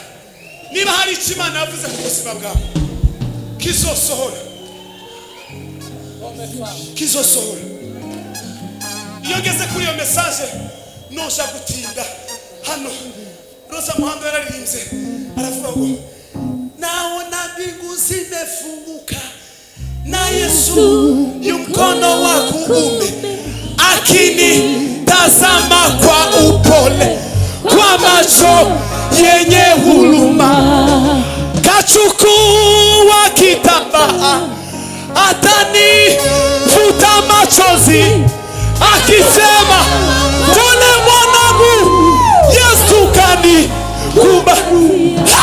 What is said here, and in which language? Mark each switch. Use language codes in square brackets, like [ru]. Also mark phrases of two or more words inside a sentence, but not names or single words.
[rw] Niba hari icyo Imana yavuze ku buzima bwawe kizosohora. Iyo ngeze kuri iyo message noja gutinda hano, Rosa Muhando yararirimbye aravuga ngo [sw] naona mbingu zimefunguka na Yesu yu mkono wa kuume akinitazama kwa upole, kwa macho yenye huruma, kachukua kitambaa atanifuta machozi akisema pole mwanangu, Yesu kanikubali.